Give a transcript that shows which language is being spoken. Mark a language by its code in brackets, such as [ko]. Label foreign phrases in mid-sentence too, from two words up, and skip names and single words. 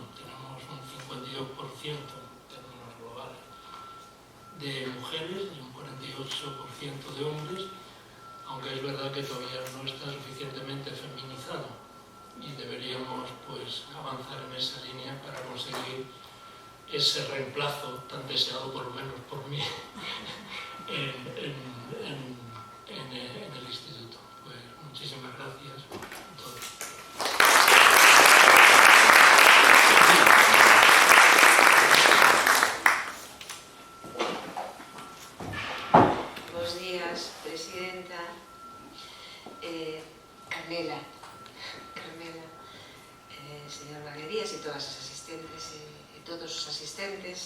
[es] Tenemos un 52% en términos globales de mujeres y un 48% de hombres, aunque es verdad que todavía no está suficientemente feminizado, y deberíamos pues, avanzar en esa línea para conseguir ese reemplazo tan deseado, por lo menos por mí, en el instituto. Pues Muchísimas gracias a todos. [gl] Bos días, presidenta, Carmela, señor Vaguerías e todas as asistentes e todos os asistentes.